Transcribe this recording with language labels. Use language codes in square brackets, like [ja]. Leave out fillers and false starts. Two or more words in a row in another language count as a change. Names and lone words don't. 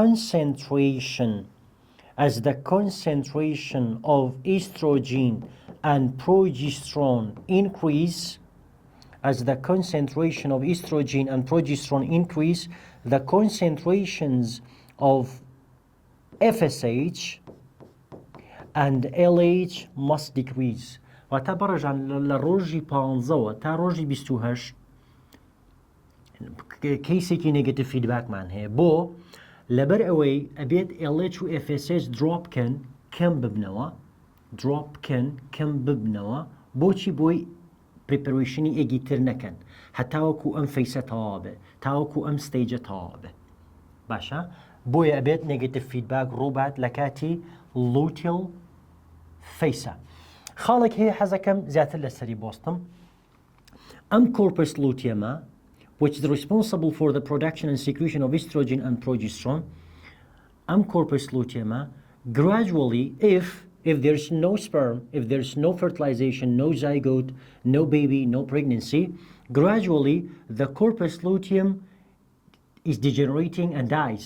[en] concentration of estrogen and progesterone increase, as the concentration of estrogen and progesterone increase, the concentrations of FSH and LH must decrease. [ckb] واتە بەڕێژان لە ڕۆژی 15 تا ڕۆژی 28 کەیسێکی [en] negative feedback [ckb] هەیە بۆ لەبەر ئەوەی ئەبێت LH و FSH دروپ بکەن کەم ببنەوە بۆچی بۆی پریپەرێشنی ئێگی تر نەکەن هەتاوەکو ئەم فەیسە تەواو بێ تاوەکو ئەم ستەیجە تەواو بێ. باشە بۆیە ئەبێت [en] negative feedback [ckb] ڕووبات لە کاتی [en] luteal phase. [ckb] خاڵێک هەیە حەزەکەم زیاتر لەسەری بۆستم. ئەم کۆرپس لوتیەمە [en] which is responsible for the production and secretion of estrogen and progesterone, corpus luteum, gradually, if there's no sperm, if there's no fertilization, no zygote, no baby, no pregnancy, gradually the corpus luteum is degenerating and dies.